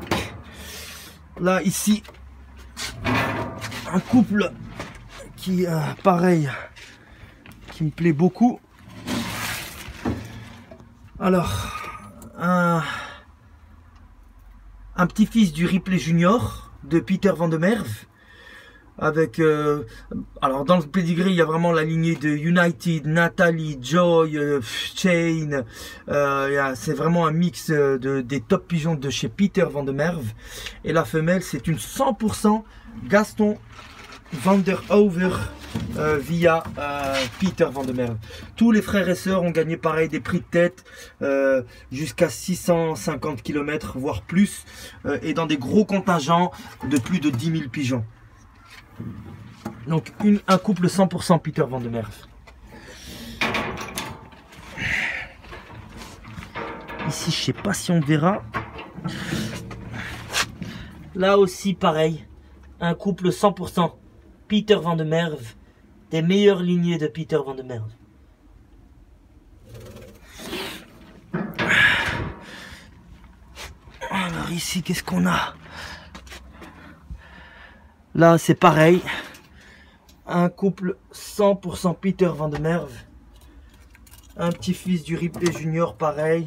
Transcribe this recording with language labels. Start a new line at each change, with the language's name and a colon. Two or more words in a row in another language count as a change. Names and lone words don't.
French: Là ici un couple qui pareil, qui me plaît beaucoup. Alors un petit-fils du Ripley Junior de Peter van der Merwe, avec alors dans le pedigree il y a vraiment la lignée de United, Natalie, Joy, Chain, c'est vraiment un mix des top pigeons de chez Peter van der Merwe. Et la femelle c'est une 100% Gaston van der Over via Peter van der Merwe. Tous les frères et sœurs ont gagné pareil des prix de tête jusqu'à 650 km voire plus, et dans des gros contingents de plus de 10 000 pigeons. Donc un couple 100% Peter van der Merwe. Ici, je sais pas si on verra. Là aussi, pareil. Un couple 100% Pieter van der Merwe. Des meilleures lignées de Pieter van der Merwe. Alors ici, qu'est-ce qu'on a? Là, c'est pareil. Un couple 100% Pieter van der Merwe. Un petit-fils du Ripley Junior, pareil.